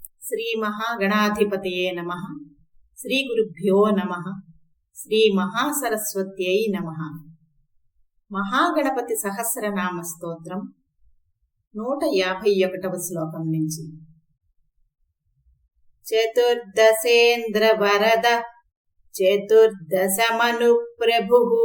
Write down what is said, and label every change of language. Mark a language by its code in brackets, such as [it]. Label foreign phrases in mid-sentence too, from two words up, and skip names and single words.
[sa] ಶ್ರೀ ಮಹಾಗಣಾಧಿಪತಯೇ ನಮಃ. ಶ್ರೀ ಗುರುಭ್ಯೋ ನಮಃ. ಶ್ರೀ ಮಹಾಸರಸ್ವತ್ಯೈ నమః. [te] మహాగణపతి సహస్రనామ స్తోత్రం 151వ శ్లోకం నుంచి. [sa] చతుర్దశేంద్ర వరద చతుర్దశమను ప్రభు